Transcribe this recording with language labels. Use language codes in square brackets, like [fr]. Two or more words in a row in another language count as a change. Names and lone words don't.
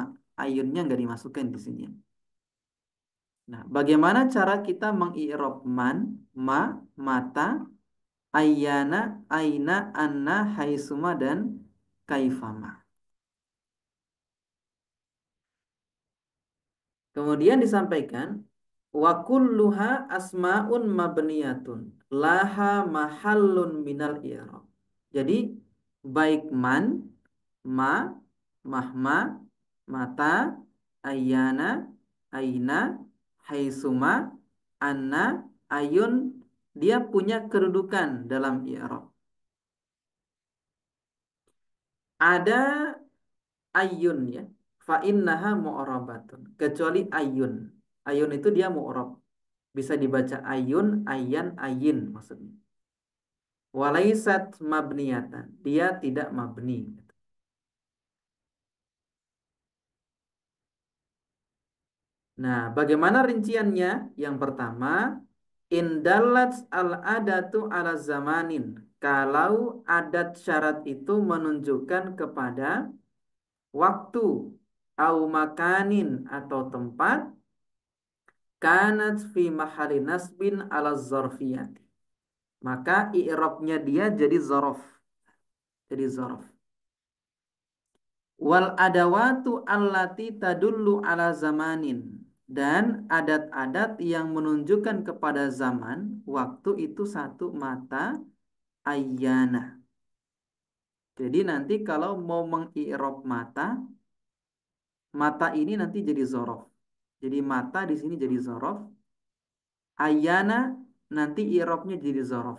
[id] Ayunnya nggak dimasukkan di sini. Nah, bagaimana cara kita mengi'rab man, ma, mata, ayyana, aina, anna, haitsuma, dan kaifama. Kemudian disampaikan [ar] wa kulluha asmaun mabniyatun laha mahallun minal i'rab. [id] Jadi baik man, ma, mahma, mata, ayyana, aina, haitsuma, anna, ayun dia punya kedudukan dalam i'rab. Ada ayun ya. [ar] Fa innaha mu'rabatun. [id] Kecuali ayun. Ayun itu dia mu'rab. Bisa dibaca ayun, ayan, ayin maksudnya. [ar] Walaisat mabniyatan. [id] Dia tidak mabni. Nah, bagaimana rinciannya? Yang pertama, [ar] indalat al-adatu ala zamanin. [id] Kalau adat syarat itu menunjukkan kepada waktu, [ar] au makanin [id] atau tempat, [ar] kanat fi mahali nasbin ala zarfiyati. [id] Maka i'rabnya dia jadi zorof. Jadi zorof. [ar] Wal adawatu allati tadullu ala zamanin. [id] Dan adat-adat yang menunjukkan kepada zaman, waktu itu satu mata ayyana. Jadi nanti kalau mau mengi'rab mata, mata ini nanti jadi zorof. Jadi mata di sini jadi zorof. Ayyana nanti i'rabnya jadi zorof.